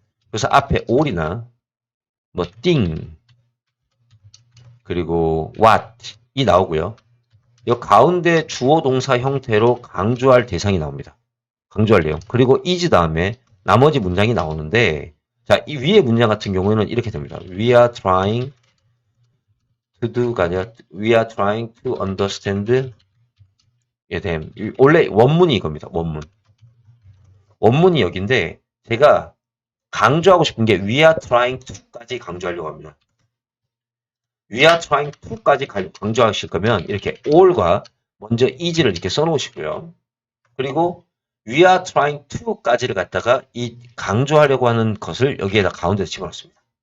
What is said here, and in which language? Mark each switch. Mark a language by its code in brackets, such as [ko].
[ko] 그래서 앞에 all이나 뭐 thing 그리고 what이 나오고요. 이 가운데 주어 동사 형태로 강조할 대상이 나옵니다. 강조할 내용. 그리고 is 다음에 나머지 문장이 나오는데 자, 이 위에 문장 같은 경우에는 이렇게 됩니다. [en] We are trying to do가 [ko] 아니라 [en] We are trying to understand them. [ko] 원래 원문이 이겁니다. 원문. 원문이 여기인데 제가 강조하고 싶은 게 [en] We are trying to [ko] 까지 강조하려고 합니다. [en] We are trying to [ko] 까지 강조하실 거면 이렇게 all과 먼저 is를 이렇게 써놓으시고요. 그리고 [en] We are trying to [ko] 까지를 갖다가 이 강조하려고 하는 것을 여기에다 가운데서 집어넣습니다.